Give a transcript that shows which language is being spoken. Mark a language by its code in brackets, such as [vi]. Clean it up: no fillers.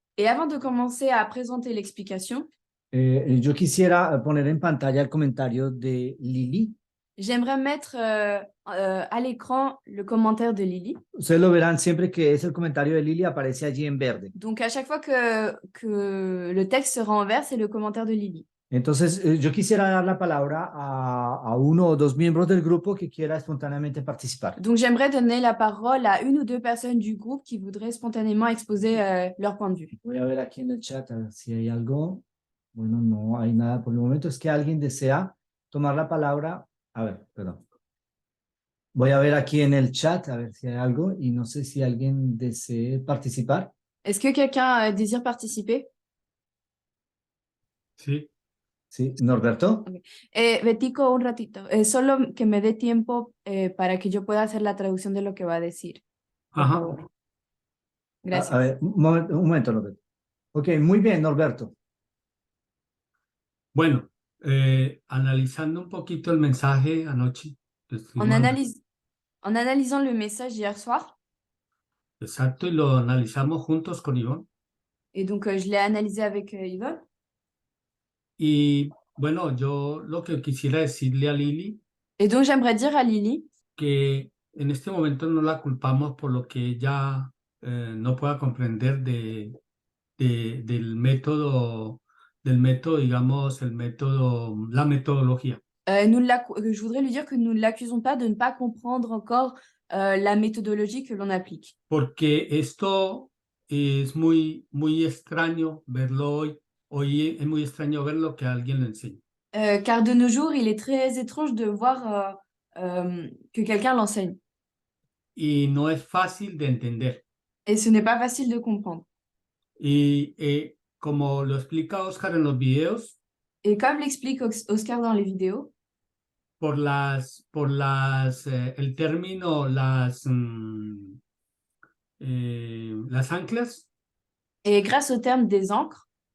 [fr] Et avant de commencer à présenter l'explication, [es] yo quisiera poner en pantalla el comentario de Lili. [fr] j'aimerais mettre à l'écran le commentaire de Lily. [es] Ustedes lo verán siempre que es el comentario de Lili, aparece allí en verde. [fr] Donc à chaque fois que le texte sera en vert, c'est le commentaire de Lily. [es] Entonces, yo quisiera dar la palabra a uno o dos miembros del grupo que quiera espontáneamente participar. [fr] Donc j'aimerais donner la parole à une ou deux personnes du groupe qui voudraient spontanément exposer leur point de vue. [es] Voy a ver aquí en el chat a ver si hay algo. Bueno, no hay nada por el momento. Es que alguien desea tomar la palabra. A ver, perdón. Voy a ver aquí en el chat a ver si hay algo y no sé si alguien desee participar. [fr] Est-ce que quelqu'un désire participer? [es] Sí. Sí, Norberto. Okay. Betico, un ratito. Solo que me dé tiempo para que yo pueda hacer la traducción de lo que va a decir. Por favor. Gracias. A ver, un momento, Norberto. Ok, muy bien, Norberto. Bueno, analizando un poquito el mensaje anoche. [fr] En analysant le message hier soir. [es] Exacto, y lo analizamos juntos con Ivonne. [fr] Et donc, je l'ai analysé avec Yvonne. [es] Y bueno, yo lo que quisiera decirle a Lili. [fr] Et donc, j'aimerais dire à Lily [es] que en este momento no la culpamos por lo que ella no pueda comprender del método, digamos, la metodología. [fr] je voudrais lui dire que nous ne l'accusons pas de ne pas comprendre encore la méthodologie que l'on applique. [es] Porque esto es muy extraño verlo hoy es muy extraño verlo que alguien lo enseñe. [fr] Car de nos jours, il est très étrange de voir que quelqu'un l'enseigne. [es] Y no es fácil de entender. [fr] Et ce n'est pas facile de comprendre. [es] Y como lo explica Oscar en los videos. [fr] Et comme l'explique Oscar dans les vidéos. [es] Por el término, las anclas. [fr] Et grâce au terme des ancres.